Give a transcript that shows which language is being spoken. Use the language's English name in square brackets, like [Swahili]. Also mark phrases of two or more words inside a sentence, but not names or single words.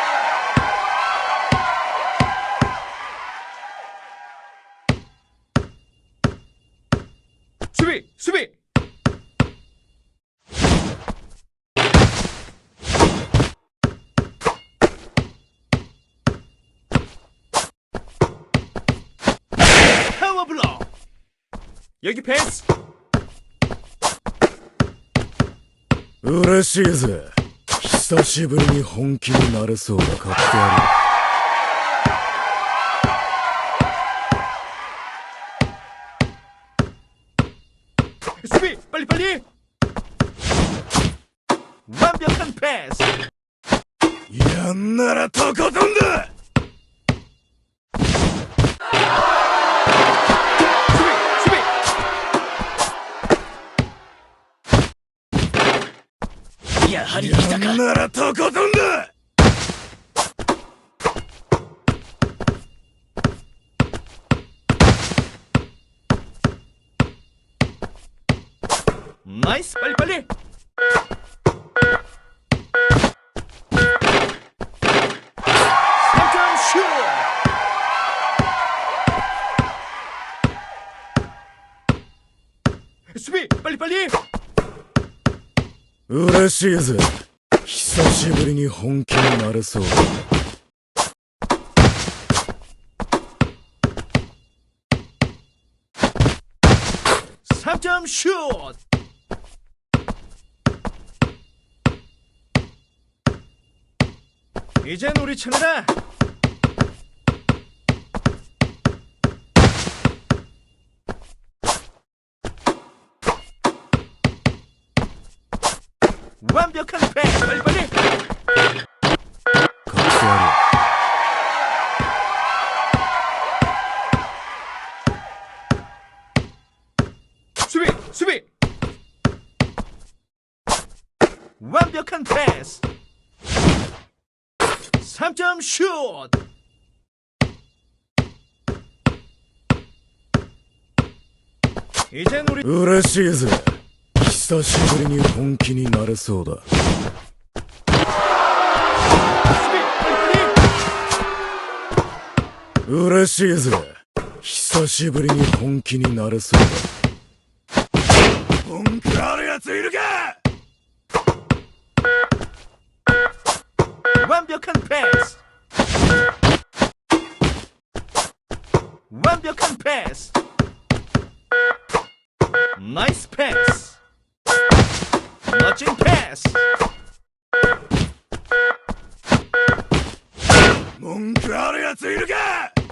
[Korean] 수비! 수비! 파워블록! 여기 패스! [Japanese] 嬉しいぜ。久しぶりに本気になれそうだ。買ってやる。 [Korean] 수비! 빨리빨리! 완벽한 패스! [Japanese] やんならとことんだ。 [Korean] 수비! 수비! [Japanese] やはり来たか。やんならとことんだ。 [Korean] 나이스! 빨리빨리! 수비! 빨리빨리! [Japanese] 嬉しいぜ。久しぶりに本気になれそうだ。 [Korean] 3점 슛! 이젠 우리 차례다! 완벽한 패스! 빨리빨리! [Japanese] 買ってやる。 [Korean] 수비! 수비! 완벽한 패스! 3점 슛! 이젠 우리 [Japanese] 嬉しいぜ。久しぶりに本気になれそうだ。 [Korean] 수비! 빨리빨리! [Japanese] 嬉しいぜ。久しぶりに本気になれそうだ。文句あるやついるか。 [Korean] 완벽한 패스! 완벽한 패스! 나이스 패스! 멋진 패스! [Japanese] 文句あるやついるか。